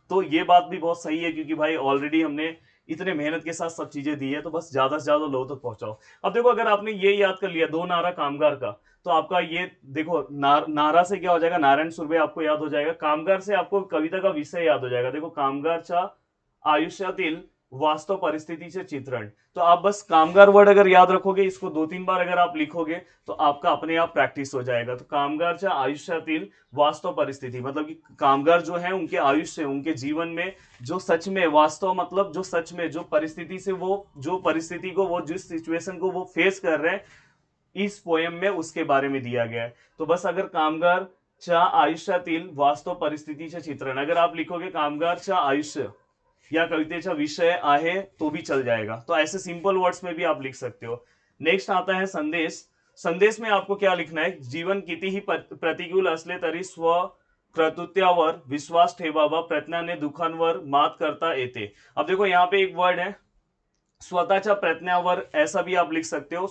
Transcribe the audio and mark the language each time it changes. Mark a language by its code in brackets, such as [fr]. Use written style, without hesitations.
[hi] तो ये बात भी बहुत सही है, क्योंकि भाई ऑलरेडी हमने इतने मेहनत के साथ सब चीजें दी है, तो बस ज्यादा से ज्यादा लोगों तक पहुंचाओ। अब देखो अगर आपने ये याद कर लिया दो नारा कामगार का, तो आपका ये देखो नारा से क्या हो जाएगा, नारायण सुर्वे आपको याद हो जाएगा। कामगार से आपको कविता का विषय याद हो जाएगा। [mr] देखो कामगारच्या आयुष्यातील वास्तव परिस्थितीचे चित्रण। [hi] तो आप बस कामगार वर्ड अगर याद रखोगे, इसको 2-3 बार अगर आप लिखोगे तो आपका अपने आप प्रैक्टिस हो जाएगा। तो [mr] कामगारच्या आयुष्यातील वास्तव परिस्थिति [hi] मतलब कि कामगार जो है उनके आयुष्य, उनके जीवन में जो सच में, वास्तव मतलब जो सच में, जो परिस्थिति से वो, जो परिस्थिति को वो, जिस सिचुएशन को वो फेस कर रहे हैं इस पोएम में, उसके बारे में दिया गया है। तो बस अगर [mr] कामगारच्या आयुष्यातील वास्तव परिस्थितीचे चित्रण [hi] अगर आप लिखोगे, [mr] कामगारच्या आयुष्य या कवितेचा विषय आहे, [hi] तो भी चल जाएगा। तो ऐसे सिंपल वर्ड्स में भी आप लिख सकते हो। नेक्स्ट आता है संदेश। संदेश में आपको क्या लिखना है, [mr] जीवन कितीही प्रतिकूल असले तरी स्व कर्तृत्वावर विश्वास ठेवावा, प्रयत्नाने दुखांवर मात करता येते। [hi] अब देखो यहाँ पे एक वर्ड है [mr] स्वतःच्या प्रयत्नावर, [hi] ऐसा भी आप लिख सकते हो।